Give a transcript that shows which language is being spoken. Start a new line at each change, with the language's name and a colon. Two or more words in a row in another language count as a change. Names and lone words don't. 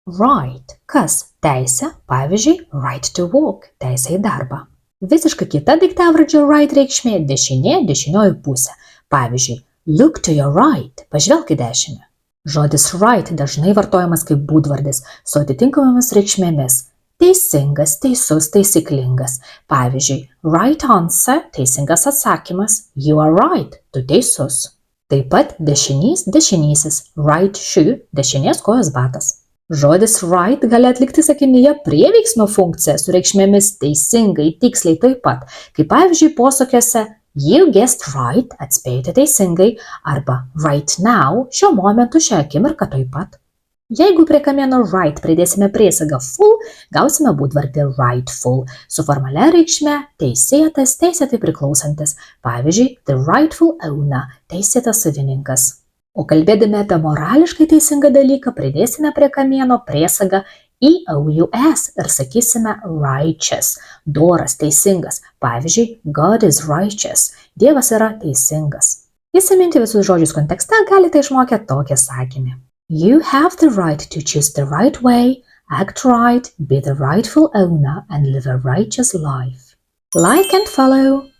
Lithuanian: Right. Kas? Teisė, pavyzdžiui,
English: right to walk,
Lithuanian: teisė į darbą. Visiškai kita daiktavardžio right reikšmė – dešinė, dešinioji pusė. Pavyzdžiui,
English: look to your right,
Lithuanian: pažvelk į dešinę. Žodis right dažnai vartojamas kaip būdvardis su atitinkamomis reikšmėmis. Teisingas, teisus, taisyklingas. Pavyzdžiui,
English: right answer –
Lithuanian: teisingas atsakymas.
English: You are right,
Lithuanian: tu teisus. Taip pat dešinys, dešinysis.
English: Right shoe –
Lithuanian: dešinės kojos batas. Žodis right gali atlikti sakinyje prieveiksmio funkciją su reikšmėmis teisingai, tiksliai taip pat, kaip pavyzdžiui posakiuose
English: You guessed right,
Lithuanian: atspėjote teisingai, arba
English: right now,
Lithuanian: šiuo momentu, šią akimirką taip pat. Jeigu prie kamieno right pridėsime priesagą full, gausime būdvardį rightful, su formalia reikšme teisėtas, teisėtai priklausantis, pavyzdžiui,
English: the rightful owner,
Lithuanian: teisėtas savininkas. O kalbėdami apie morališkai teisingą dalyką, pridėsime prie kamieno priesagą EOUS ir sakysime righteous, doras, teisingas. Pavyzdžiui,
English: God is righteous,
Lithuanian: Dievas yra teisingas. Įsiminti visus žodžius kontekste galite išmokę tokį sakinį.
English: You have the right to choose the right way, act right, be the rightful owner and live a righteous life. Like and follow!